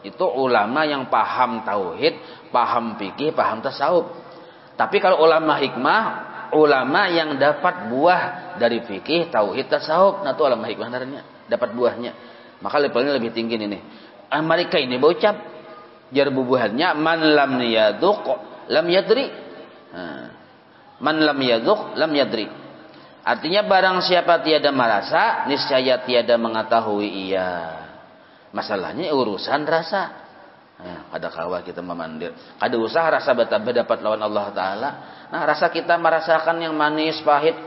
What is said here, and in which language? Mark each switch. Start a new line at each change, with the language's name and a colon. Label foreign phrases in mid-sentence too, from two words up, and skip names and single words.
Indonesian: Itu ulama yang paham tauhid, paham fikih, paham tasawuf. Tapi kalau ulama hikmah, ulama yang dapat buah dari fikih, tauhid, tasawuf.
Banjar: Nah, itu ulama hikmah naranya, dapat buahnya. Maka levelnya lebih tinggi ini. Mereka ini bocap jar bubuhannya
Arabic: man lam yadhuq lam yadri. Man lam yadhuq lam yadri.
Indonesian: Artinya barang siapa tiada merasa, niscaya tiada mengetahui ia.
Banjar: Masalahnya urusan rasa. Kada kawa kita memandir. Kada usah rasa berdapat lawan Allah Ta'ala. Nah, rasa kita merasakan yang manis, pahit.